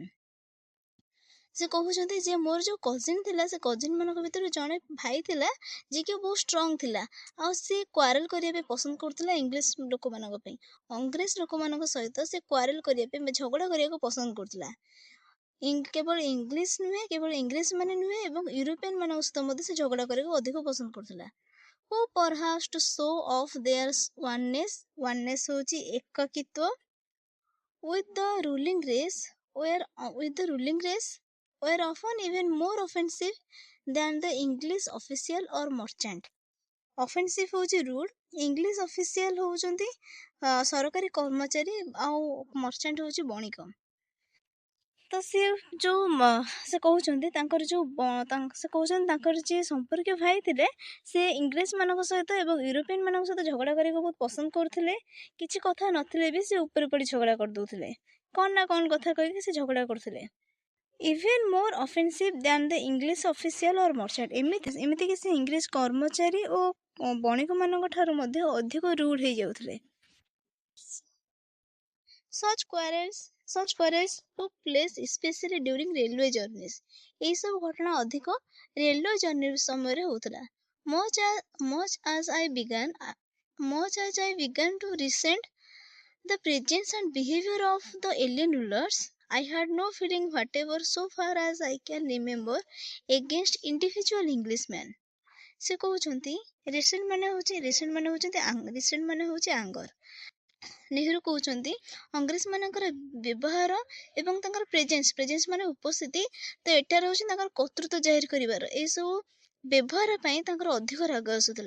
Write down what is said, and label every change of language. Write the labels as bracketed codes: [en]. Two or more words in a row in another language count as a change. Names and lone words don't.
[or] ସେ କହୁଛନ୍ତି ଯେ ମୋର ଯୋଉ କଜିନ୍ ଥିଲା, ସେ କଜିନ୍ ମାନଙ୍କ ଭିତରୁ ଜଣେ ଭାଇ ଥିଲା ଯିଏକି ବହୁତ ଷ୍ଟ୍ରଙ୍ଗ ଥିଲା, ଆଉ ସେ କ୍ୱାରେଲ କରିବା ପାଇଁ ପସନ୍ଦ କରୁଥିଲା ଇଂଲିଶ ଲୋକମାନଙ୍କ ପାଇଁ। ଅଂଗ୍ରେଜ ଲୋକମାନଙ୍କ ସହିତ ସେ କ୍ୱାରେଲ କରିବା ପାଇଁ ଝଗଡ଼ା କରିବାକୁ ପସନ୍ଦ କରୁଥିଲା। କେବଳ ଇଂଲିଶ ନୁହେଁ, କେବଳ ଇଂରେଜ ମାନେ ନୁହେଁ, ଏବଂ ୟୁରୋପିଆନ ମାନଙ୍କ ସହିତ ମଧ୍ୟ ସେ ଝଗଡ଼ା କରିବାକୁ ଅଧିକ ପସନ୍ଦ କରୁଥିଲା। [en] Who perhaps to show off their oneness [or] ହଉଛି ଏକକିତ୍ୱ, [en] with the ruling race were often even more offensive than the English official or merchant. [or] Offensive ହଉଛି ରୁଡ୍, [en] English official [or] ହଉଛନ୍ତି ସରକାରୀ କର୍ମଚାରୀ, ଆଉ ମର୍ଚାଣ୍ଟ ହଉଛି ବଣିକ। ତ ସେ କହୁଛନ୍ତି ତାଙ୍କର ତାଙ୍କର ଯିଏ ସମ୍ପର୍କୀୟ ଭାଇ ଥିଲେ, ସେ ଇଂରେଜ ମାନଙ୍କ ସହିତ ଏବଂ ୟୁରୋପିଆନ ମାନଙ୍କ ସହିତ ଝଗଡ଼ା କରିବାକୁ ବହୁତ ପସନ୍ଦ କରୁଥିଲେ। କିଛି କଥା ନଥିଲେ ବି ସେ ଉପରେ ପଡ଼ି ଝଗଡ଼ା କରିଦଉଥିଲେ, କ'ଣ ନା କ'ଣ କଥା କହିକି ସେ ଝଗଡ଼ା କରୁଥିଲେ। [en] Even more offensive than the English official or merchant, [or] ଏମିତିକି ସେ ଇଂରେଜ କର୍ମଚାରୀ ଓ ବଣିକ ମାନଙ୍କ ଠାରୁ ମଧ୍ୟ ଅଧିକ ରୁଡ୍ ହେଇଯାଉଥିଲେ। [en] Such quarrels took place especially during railway journeys. [or] এই ସବୁ ଘଟଣା ଅଧିକ ରେଲୱେ ଜର୍ଣ୍ଣି ସମୟରେ ହଉଥିଲା। [en] Much as I began to resent the presence and behavior of the alien rulers, I had no feeling whatever so far as I can remember against individual Englishmen. [or] ସେ କହୁଛନ୍ତି ରିସେଣ୍ଟ ମାନେ ହଉଛି ଆଙ୍ଗର। ନେହେରୁ କହୁଛନ୍ତି ଅଂଗ୍ରେଜ ମାନଙ୍କର ବ୍ୟବହାର ଏବଂ ତାଙ୍କର ପ୍ରେଜେନ୍ସ ମାନେ ଉପସ୍ଥିତି, ତ ଏଠାରେ ହଉଛି ତାଙ୍କର କର୍ତ୍ତୃତ୍ୱ ଜାହିର କରିବାର, ଏସବୁ ବ୍ୟବହାର ପାଇଁ ତାଙ୍କର ଅଧିକ ରାଗ ଆସୁଥିଲା।